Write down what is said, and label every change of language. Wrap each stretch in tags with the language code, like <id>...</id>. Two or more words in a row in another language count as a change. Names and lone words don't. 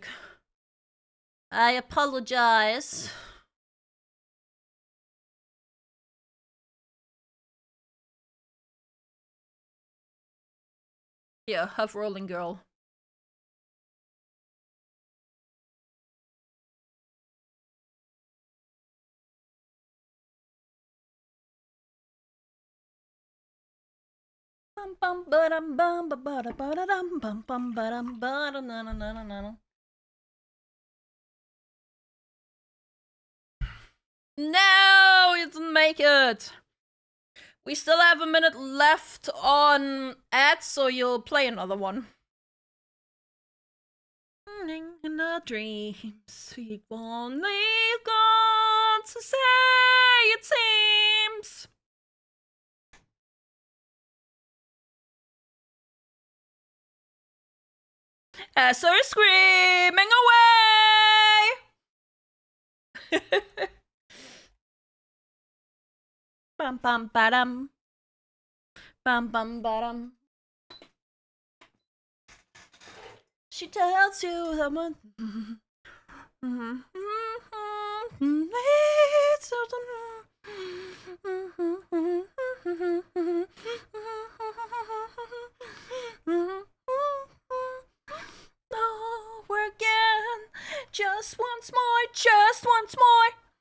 <en>I apologize. Yeah, have rolling girl. Bum bum ba-dum bum ba-da ba-da-dum bum bum ba-dum ba-da na na na na na. No, you didn't make it. We still have a minute left on ads, so you'll play another one. In the dreams, we only got to say it seems. As they're screaming away. Bum bum ba-dum. Bum bum ba-dum. She tells you that one. Over again, just once more, just once more.</en>